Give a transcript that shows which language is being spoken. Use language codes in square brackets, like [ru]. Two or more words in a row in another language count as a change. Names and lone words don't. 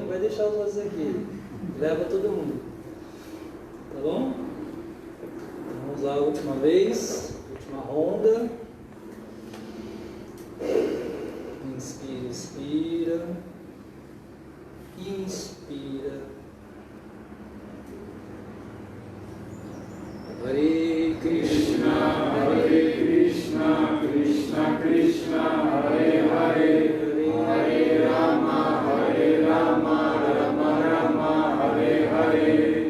[pt] Não vai deixar os outros aqui, leva todo mundo, tá bom? Vamos lá, a última vez, última ronda. Inspira, expira. Inspira. [sa] Hare Krishna, Krishna Krishna, Hare Hare, Hare Rama, Rama Rama, Hare Hare.